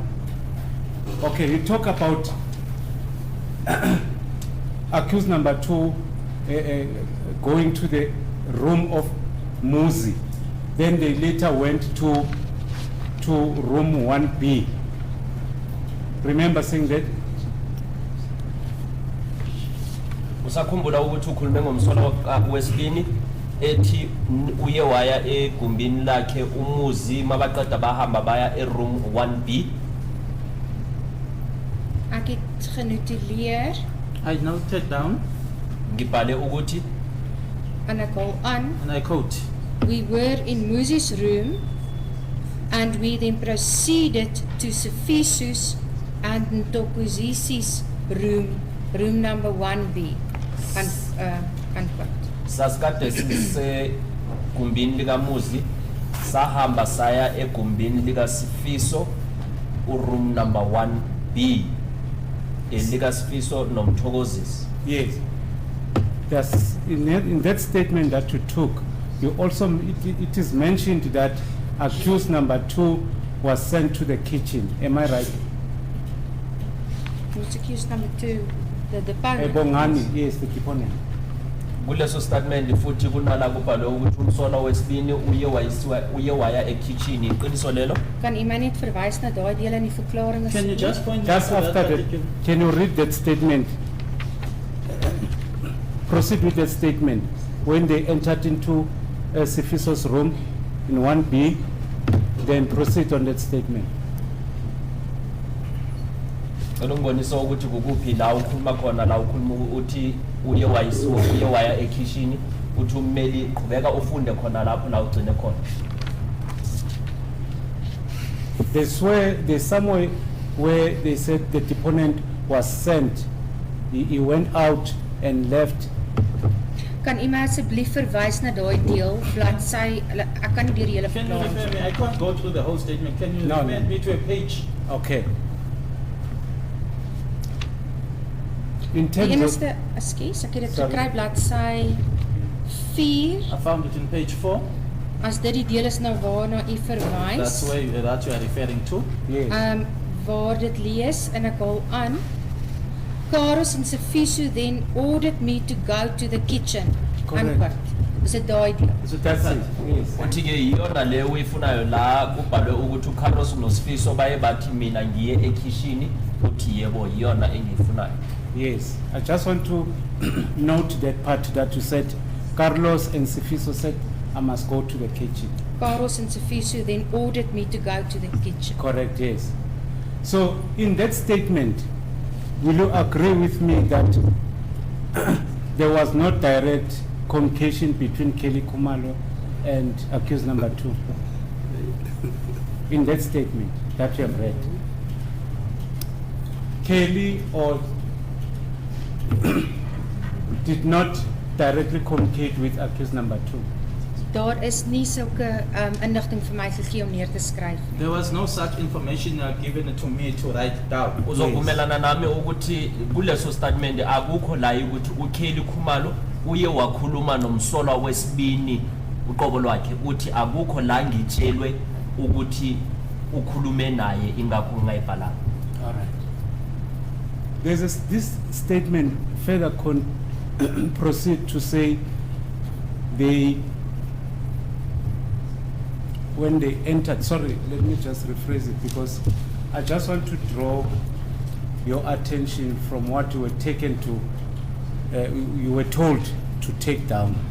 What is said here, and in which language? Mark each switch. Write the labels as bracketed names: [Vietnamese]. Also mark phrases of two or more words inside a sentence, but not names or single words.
[English] Okay, you talk about accused number 2 going to the room of Muzi. Then they later went to room 1B. Remember saying that? [Zulu] Usakhumbula ukuthi ukhulume ngomsolo wesibini ethi uye waya egumbini lakhe umuzi mabaqeda bahamba baya eroom 1B. [Afrikaans] Ek het genotuleer [English] I noted down, [Zulu] Ngibhale ukuthi [Afrikaans] en ek haal aan, [English] and I quote, we were in Muzi's room and we then proceeded to Sifiso's and Ntokozisi's room number 1B. Unquote. [Zulu] sasikade sise gumbini likamuzi sahamba saya egumbini likaSifiso uroom number 1B likaSifiso nomthokozisi. [English] Yes. That's in that statement that you took, you also it is mentioned that accused number 2 was sent to the kitchen. Am I right? Who's accused number 2? The deponent. Bongani, yes, the deponent. [Zulu] Kuleso statement futhi kunala kubhalwe ukuthi umsolo wesibini uye waya ekitchen. Iqiniso lelo? [Afrikaans] Kan u my net verwys na daai deel in die verklaring? [English] can you just point Just out to after that that, particular? can you read that statement? Proceed with that statement. When they entered into Sifiso's room in 1B, then proceed on that statement. [Zulu] Ngibonisa ukuthi kukuphi la ukhuluma khona la ukhuluma uthi uye waya ekitchen uthi ummeli qhubeka ufunde khona lapho la ugcine khona. [English] There's somewhere where they said the deponent was sent. He went out and left. [Afrikaans] Kan u my asseblief verwys na daai deel bladsy? Ek kan nie deur die hele [English] Can you refer [Afrikaans] verklaring. [English] me? I can't go through the whole statement. Can you No, refer no. me to a page? Okay. In [Afrikaans] Die [English] terms of [Afrikaans] enigste, ekskuus, ek het dit [English] Sorry. [Afrikaans] gekry bladsy 4. [English] I found it in page 4. [Afrikaans] As dit die deel is na waarna u verwys. [English] That's where that you are referring to. yes, [Afrikaans] Waar dit lees en ek haal aan. [English] Karos and Sifiso then ordered me to go to the kitchen. Correct. Unquote. [Afrikaans] Is dit daai deel? [English] that's it. Yes. [Zulu] Uthi ke iyona le uyifunayo la kubhalwe ukuthi uCarlos noSifiso baye bathi mina ngiye ekitchen uthi yebo iyona engiyifunayo. [English] Yes. I just want to note that part that you said. Carlos and Sifiso said, I must go to the kitchen. Karos and Sifiso then ordered me to go to the kitchen. Correct, yes. So in that statement, will you agree with me that there was no direct communication between Kelly Kumalo and accused number 2? In that statement that you have read. Kelly or did not directly communicate with accused number 2. [Afrikaans] Daar is nie sulke inligting vir my gegee om neer te skryf. [English] There was no such information given to me to write down. [Zulu] Uzovumelana nami ukuthi kuleso statement akukho la ukuthi uKelly Khumalo uye wakhuluma nomsolwa wesibini uqobo lwakhe uthi akukho la ngitshelwe ukuthi ukhulume naye ingakho ngayibhala. [English] All right. This statement further proceed to say when they entered, sorry, let me just rephrase it because I just want to draw your attention from what you were taken to, you were told to take down.